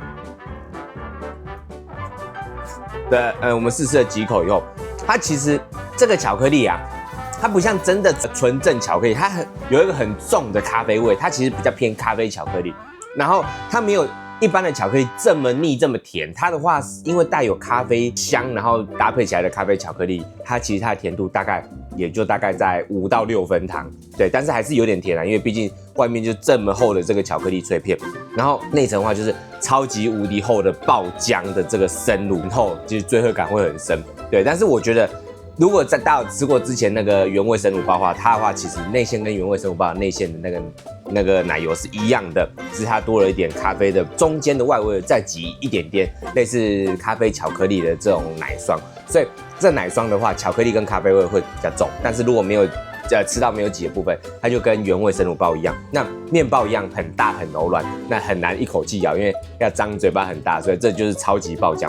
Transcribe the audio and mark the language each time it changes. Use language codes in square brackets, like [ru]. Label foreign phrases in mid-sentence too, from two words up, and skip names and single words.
[zh] 我們試了幾口以後，它其實這個巧克力啊，它不像真的純正巧克力，它有一個很重的咖啡味，它其實比較偏咖啡巧克力，然後它沒有一般的巧克力這麼膩這麼甜，它的話因為帶有咖啡香，然後搭配起來的咖啡巧克力，它其實它的甜度大概在5到6分糖，對，但是還是有點甜啊，因為畢竟外面就這麼厚的這個巧克力脆片，然後內層的話就是超級無敵厚的爆漿的這個生乳後，就是罪惡感會很深，對，但是我覺得如果大家有吃過之前那個原味生乳包的話，它的話其實內餡跟原味生乳包的內餡的那個奶油是一樣的，只是它多了一點咖啡的中間的外圍再擠一點點類似咖啡巧克力的這種奶霜，所以這奶霜的話，巧克力跟咖啡味會比較重，但是如果沒有吃到沒有擠的部分，它就跟原味生乳包一樣，那麵包一樣很大很柔軟，那很難一口氣咬，因為要張嘴巴很大，所以這就是超級爆漿。